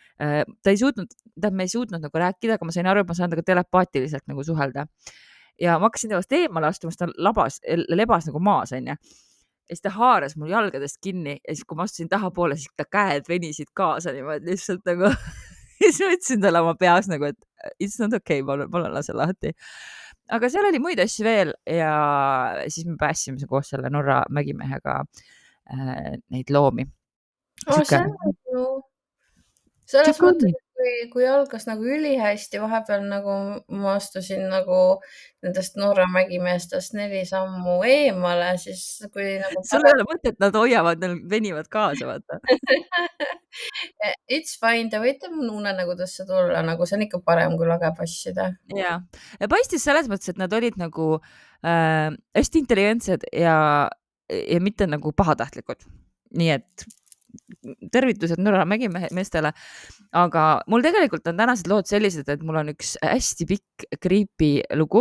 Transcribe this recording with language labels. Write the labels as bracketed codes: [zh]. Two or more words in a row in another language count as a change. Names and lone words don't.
[et] Me ei suutnud nagu rääkida, aga ma sain aru, et ma saan temaga telepaatiliselt nagu suhelda. Ja ma hakkasin temast eemale astuma, sest ta lebas nagu maas, onju. Ja siis ta haaras mul jalgadest kinni ja siis, kui ma astusin tahapoole, siis ta käed venisid kaasa niimoodi lihtsalt nagu ja siis ma ütlesin talle oma peas nagu, et [en] it's not okay, [et] palun lase lahti. Aga seal oli muid asju veel ja siis me päästsime koos selle Norra mägimehega neid loomi. See on nagu selles Siuke mõttes, oli. et kui algas nagu ülihästi, vahepeal nagu ma astusin nagu nendest Norra mägimeestest 4 sammu eemale, siis kui nagu sul ei ole mõtet, nad hoiavad, nad venivad kaasa, vaata. [en] It's fine, [et] te võite mu unenägudesse tulla, nagu see on ikka parem kui lage passida. Ja paistis selles mõttes, et nad olid nagu hästi intelligentsed ja mitte nagu pahatahtlikud. Nii et tervitused Norra mägimeestele. Aga mul tegelikult on tänased lood sellised, et mul on üks hästi pikk creepy lugu.